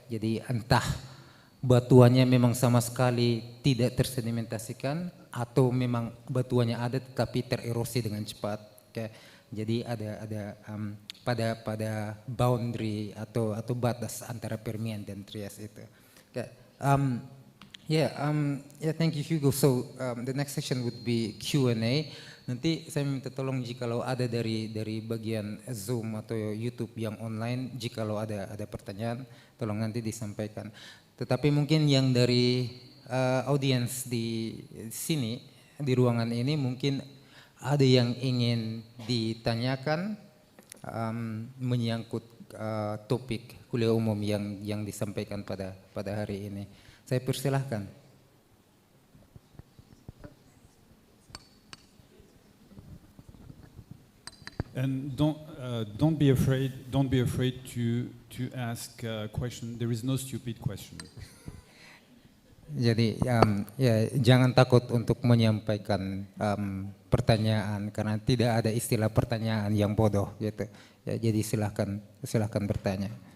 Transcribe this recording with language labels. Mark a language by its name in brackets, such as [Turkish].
[Indonesian] Jadi entah batuannya memang sama sekali tidak tersedimentasikan atau memang batuannya ada tetapi tererosi dengan cepat. Okay. Jadi ada pada boundary atau batas antara Permian dan Trias itu. [English] Okay. Thank you Hugo. So the next section would be Q&A. [Indonesian] Nanti saya minta tolong jikalau ada dari bagian Zoom atau YouTube yang online, jikalau ada pertanyaan, tolong nanti disampaikan. Tetapi mungkin yang dari audiens di sini, di ruangan ini mungkin ada yang ingin ditanyakan menyangkut topik kuliah umum yang disampaikan pada hari ini. Saya persilahkan. [English] And don't be afraid to ask a question. There is no stupid question. [Indonesian] Jadi ya jangan takut untuk menyampaikan pertanyaan karena tidak ada istilah pertanyaan yang bodoh gitu. Ya, jadi silahkan bertanya.